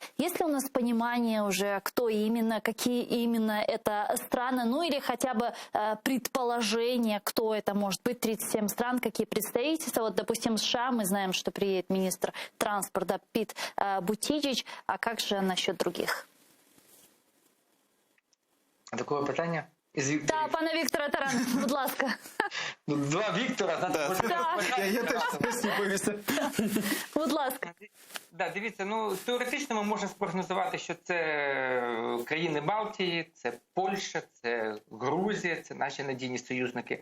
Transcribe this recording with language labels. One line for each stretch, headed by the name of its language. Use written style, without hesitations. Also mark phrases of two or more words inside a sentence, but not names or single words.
Russian: Есть ли у нас понимание уже, кто именно, какие именно это страны, ну или хотя бы предположение, кто это может быть, 37 стран, какие представительства. Вот, допустим, США, мы знаем, что приедет министр транспорта Пит Бутиджич, а как же насчет других?
Ukrainian: Такого питання? Да, пана Віктора Тарана, будь ласка. Два Віктора, знаєте, Я теж сподіваюся. Будь ласка. Да, дивіться, ну теоретично ми можемо спрогнозувати, що це країни Балтії, це Польща, це Грузія, це наші надійні союзники.